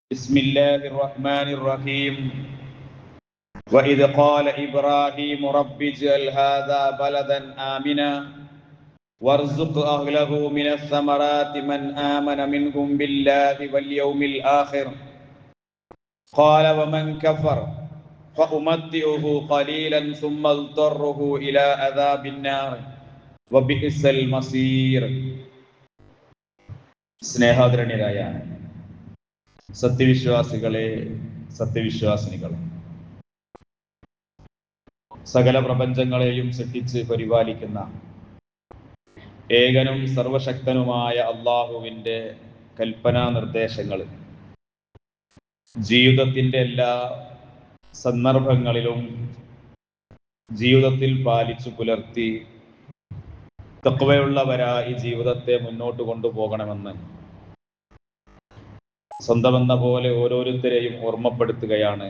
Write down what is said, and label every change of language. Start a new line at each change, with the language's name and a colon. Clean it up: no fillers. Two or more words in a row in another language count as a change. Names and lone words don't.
Arabic: بسم الله الرحمن الرحيم وإذ قال إبراهيم رب اجعل هذا بلدا آمنا وارزق أهله من الثمرات من آمن منهم بالله واليوم الآخر قال ومن كفر فأمتعه قليلا ثم اضطره إلى عذاب النار وبئس المصير.
Malayalam: സ്നേഹാദരണീയരായ സത്യവിശ്വാസികളെ, സത്യവിശ്വാസിനികളെ, സകല പ്രപഞ്ചങ്ങളെയും സൃഷ്ടിച്ച് പരിപാലിക്കുന്ന ഏകനും സർവശക്തനുമായ അള്ളാഹുവിൻ്റെ കൽപ്പനാ നിർദ്ദേശങ്ങൾ ജീവിതത്തിൻ്റെ എല്ലാ സന്ദർഭങ്ങളിലും ജീവിതത്തിൽ പാലിച്ചു പുലർത്തി തഖ്വയുള്ളവരായി ജീവിതത്തെ മുന്നോട്ട് കൊണ്ടുപോകണമെന്ന് സ്വന്തമെന്ന പോലെ ഓരോരുത്തരെയും ഓർമ്മപ്പെടുത്തുകയാണ്.